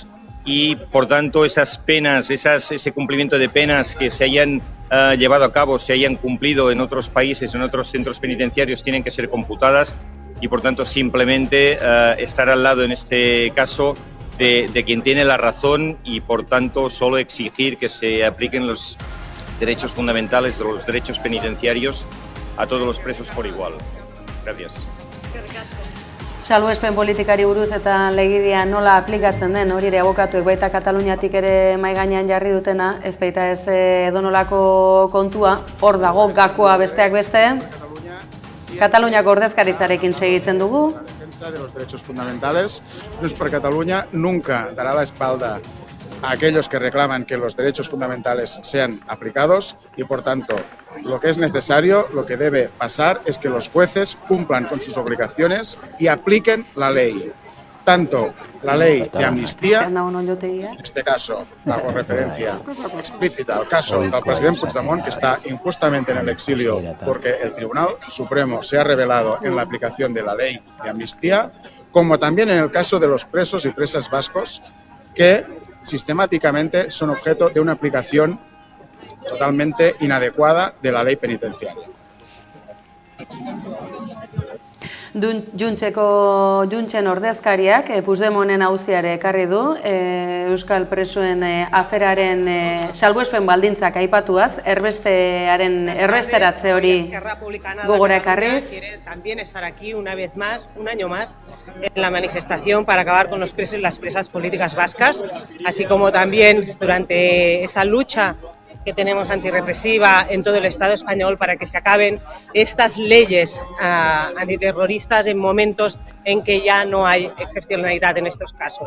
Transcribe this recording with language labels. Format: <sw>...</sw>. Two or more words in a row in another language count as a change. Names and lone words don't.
<es>Y, por tanto, esas penas, ese cumplimiento de penas que se hayan llevado a cabo, se hayan cumplido en otros países, en otros centros penitenciarios, tienen que ser computadas y, por tanto, simplemente estar al lado, en este caso, de quien tiene la razón y, por tanto, solo exigir que se apliquen los derechos fundamentales de los derechos penitenciarios a todos los presos por igual. Gracias.</es> <eu>Salbuespen politikari buruz eta legidia nola aplikatzen den, hori ere abokatuek baita Kataluniatik ere mahai gainean jarri dutena, ez baita ez edonolako kontua, hor dago gakoa besteak beste. Kataluniako ordezkaritzarekin segitzen dugu.</eu> <es>Defensa de los derechos fundamentales. Junts per Catalunya nunca dará la espalda a aquellos que reclaman que los derechos fundamentales sean aplicados y, por tanto, lo que es necesario, lo que debe pasar es que los jueces cumplan con sus obligaciones y apliquen la ley. Tanto la ley de amnistía, en este caso hago referencia explícita al caso del presidente Puigdemont, que está injustamente en el exilio porque el Tribunal Supremo se ha revelado en la aplicación de la ley de amnistía, como también en el caso de los presos y presas vascos que sistemáticamente son objeto de una aplicación totalmente inadecuada de la ley penitenciaria.</es> <eu>Juntsen ordezkariak Puigdemonten auziare ekarri du Euskal presoen aferaren salbuespen baldintzak aipatuaz, erbesteratze hori gogora ekarriz.</eu> <es>Quiere también estar aquí una vez más, un año más, en la manifestación para acabar con los presos y las presas políticas vascas, así como también durante esta lucha que tenemos antirrepresiva en todo el Estado español para que se acaben estas leyes antiterroristas en momentos en que ya no hay excepcionalidad en estos casos.</es>